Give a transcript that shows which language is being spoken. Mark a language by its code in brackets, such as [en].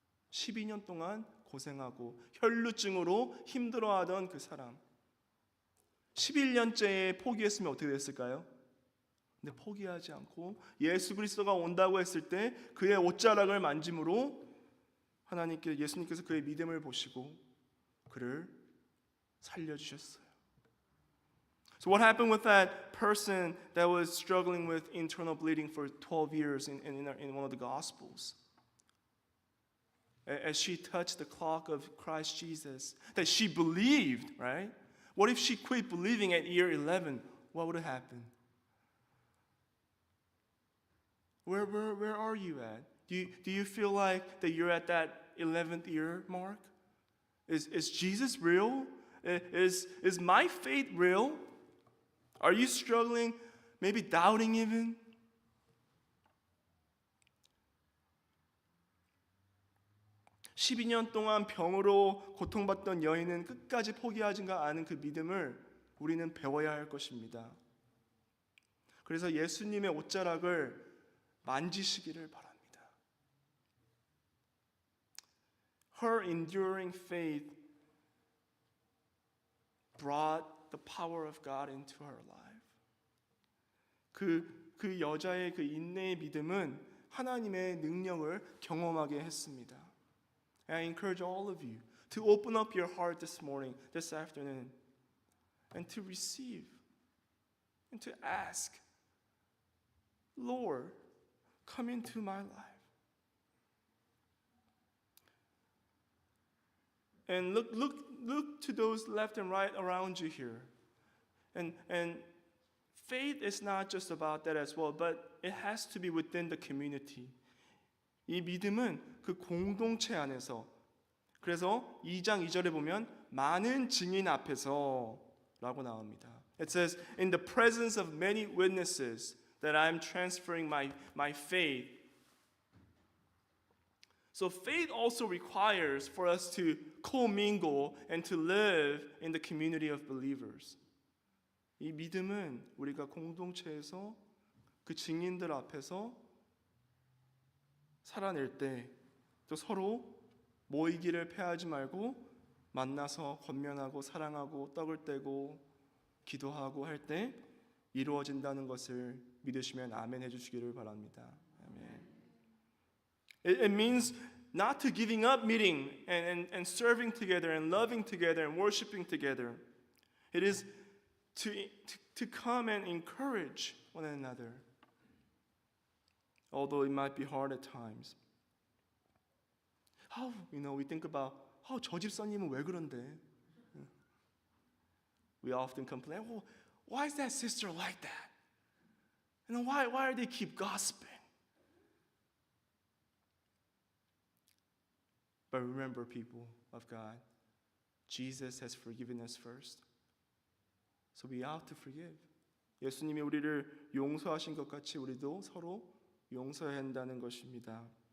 [ko] 12년 동안 고생하고 혈루증으로 힘들어하던 그 사람 11년째에 포기했으면 어떻게 됐을까요? 근데 포기하지 않고 예수 그리스도가 온다고 했을 때 그의 옷자락을 만짐으로 예수님께서 그의 믿음을 보시고 그를 살려주셨어요. [en] So what happened with that person that was struggling with internal bleeding for 12 years in one of the Gospels? As she touched the clock of Christ Jesus, that she believed, right? What if she quit believing at year 11? What would have happened? Where are you at? Do you feel like that you're at that 11th year mark? Is Jesus real? Is my faith real? Are you struggling, maybe doubting even? [ko] (12년) 동안 병으로 고통받던 여인은 끝까지 포기하지 않은 그 믿음을 우리는 배워야 할 것입니다. 그래서 예수님의 옷자락을 만지시기를 바랍니다. [en] Her enduring faith brought the power of God into her life. [ko] 그 여자의 그 인내의 믿음은 하나님의 능력을 경험하게 했습니다. [en] And I encourage all of you to open up your heart this morning, this afternoon, and to receive and to ask, Lord, come into my life. And look to those left and right around you here. And faith is not just about that as well, but it has to be within the community. [ko] 이 믿음은 그 공동체 안에서 그래서 2장 2절에 보면 많은 증인 앞에서 라고 나옵니다. [en] It says, in the presence of many witnesses that I'm transferring my faith. So faith also requires for us to commingle and to live in the community of believers. [ko] 이 믿음은 우리가 공동체에서 그 증인들 앞에서 살아낼 때 또 서로 모이기를 패하지 말고 만나서 권면하고 사랑하고 떡을 떼고 기도하고 할 때 이루어진다는 것을 믿으시면 아멘 해주시기를 바랍니다. 아멘. [en] It means not to giving up meeting and serving together and loving together and worshiping together. It is to come and encourage one another, although it might be hard at times. We think about, [ko] 저 집사님은 왜 그런데? [en] We often complain, why is that sister like that? Why do they keep gossiping? But remember, people of God, Jesus has forgiven us first. So we ought to forgive. [ko] 예수님이 우리를 용서하신 것 같이 우리도 서로 용서해야 한다는 것입니다.